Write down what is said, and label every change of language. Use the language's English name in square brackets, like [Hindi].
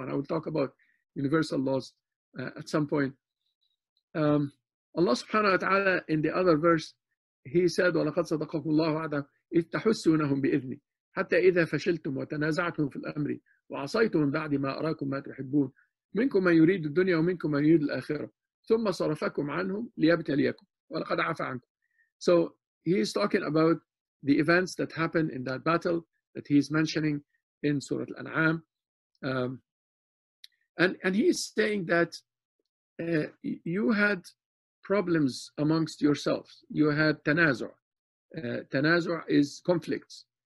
[English] And I will talk about universal laws at some point. Allah subhanahu wa ta'ala in the other verse, he said, [Arabic] وَلَقَدْ صَدَقَكُمُ اللَّهُ وَعْدَهُ إِذْ تَحُسُّونَهُم بِإِذْنِهِ حَتَّى إِذَا فَشِلْتُمْ وَتَنَازَعْتُمْ فِي الْأَمْرِ وَعَصَيْتُمْ مِن بَعْدِ مَا أَرَاكُمْ مَا تُحِبُّونَ مِنكُم مَّن يُرِيدُ الدُّنْيا وَمِنكُم مَّن يُرِيدُ الْآخِرَةَ ثُمَّ صَرَفَكُمْ عَنْهُمْ لِيَبْتَلِيَكُمْ وَلَقَدْ عَفَا عَنكُمْ. [English] So he is talking about the events that happened in that battle that he is mentioning in Surah Al-An'am. And he is saying that you had problems amongst yourselves. You had tanazu'. Tanazu' is conflicts.